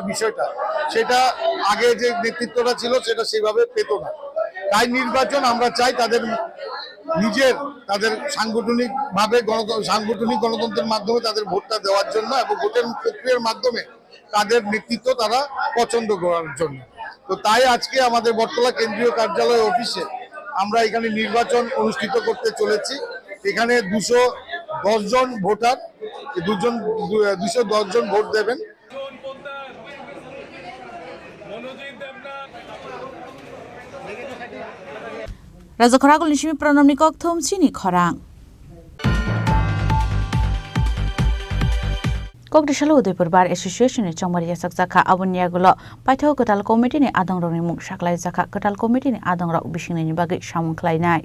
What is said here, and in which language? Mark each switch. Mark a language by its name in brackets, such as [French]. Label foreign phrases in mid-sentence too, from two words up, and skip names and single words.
[Bangla] বিষয়টা সেটা আগে যে নেতৃত্বটা ছিল সেটা সেভাবে পেত না তাই নির্বাচন আমরা চাই তাদের নিজের তাদের সাংগঠনিক গণতন্ত্রের মাধ্যমে তাদের ভোটটা দেওয়ার জন্য এবং ভোটের প্রক্রিয়ার মাধ্যমে তাদের নেতৃত্ব তারা পছন্দ করার জন্য তো তাই আজকে আমাদের বটতলা কেন্দ্রীয় কার্যালয় অফিসে আমরা এখানে নির্বাচন অনুষ্ঠিত করতে চলেছি এখানে 210 জন ভোটার 210 জন ভোট দেবেন [Kok Borok] Raja Khoragul Nishimi Pranam Nikok Thom Chini Khorang. Cocktail Udaipur Bar Association ni Chongbari Yasak Zakha Abunya Gulo Paitho Katal Committee ni Adong Rok ni Mung Saklai Zakha Katal Committee ni Adong Rok Bishing ni Bagi Samung Klainai.